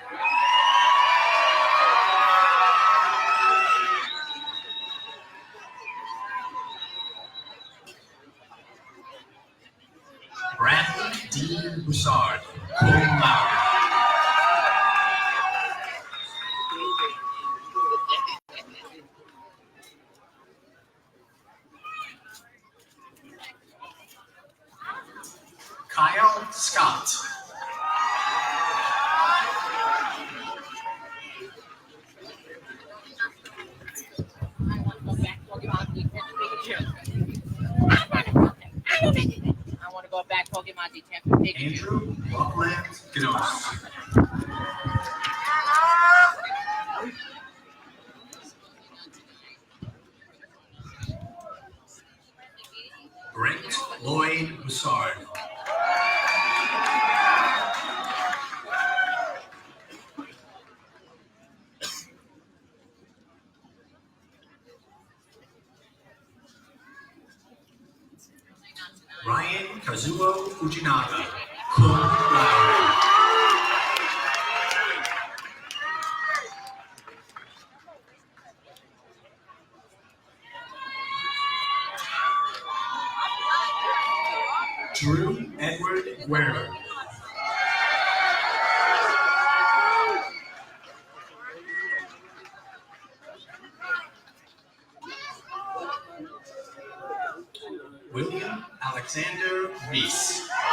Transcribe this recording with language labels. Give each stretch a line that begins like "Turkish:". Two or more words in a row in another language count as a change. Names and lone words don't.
English: Bradley D. Boussard,
Latin: cum laude.
English: Kyle Scott. I want to go back Pokemon detective picture. Andrew Rockland Gnos. Brent Lloyd Boussard. Ryan Kazuo Fujinaga,
Latin: cum laude.
English: Drew Edward Guerra. William Alexander Reese.